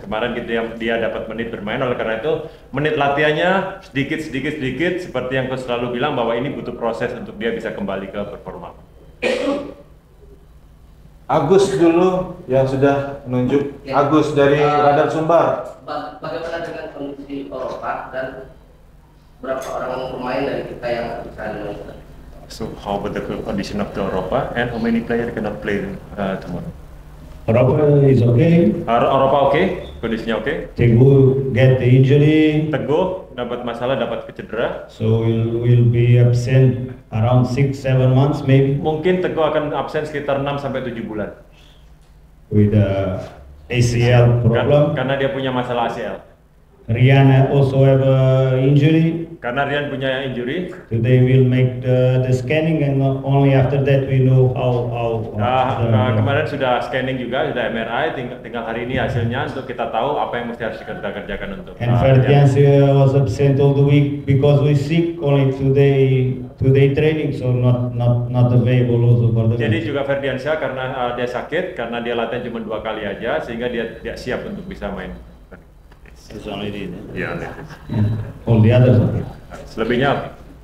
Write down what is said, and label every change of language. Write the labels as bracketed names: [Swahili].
[Indonesian] Kemarin dia dapat menit bermain, oleh karena itu menit latihannya sedikit seperti yang Coach selalu bilang bahwa ini butuh proses untuk dia bisa kembali ke performa. Agus dulu yang sudah menunjuk. Ya. Agus dari Radar Sumbar. Bagaimana dengan kondisi Eropa dan berapa orang pemain dari kita yang bisa dimainkan? [English] So how about the condition of the Europa and how many players cannot play tomorrow? Europa is okay. [Indonesian] Europa okay? kondisinya oke. [English] Teguh get the injury, [Indonesian] Teguh dapat masalah, dapat cedera. [English] so will be absent around 6-7 months maybe [Indonesian] Mungkin Teguh akan absen sekitar 6 sampai 7 bulan. [English] with the ACL problem. [Indonesian] Karena dia punya masalah ACL. [English] Rian also have a injury. [Indonesian] Karena Rian punya injury. [English] Today we'll make the scanning and only after that we know how [Indonesian] Kemarin sudah scanning juga, sudah MRI, tinggal hari ini hasilnya untuk kita tahu apa yang mesti harus kita kerjakan untuk. [English] And Ferdiansyah was absent all the week because we sick, only today training, so not available also for the [Indonesian] Jadi [English] match. [Indonesian] juga Ferdiansyah karena dia sakit, karena dia latihan cuma 2 kali aja, sehingga dia tidak siap untuk bisa main. [English] It's only this. [Indonesian] Ya, [English] All the others okay. [Indonesian] selebihnya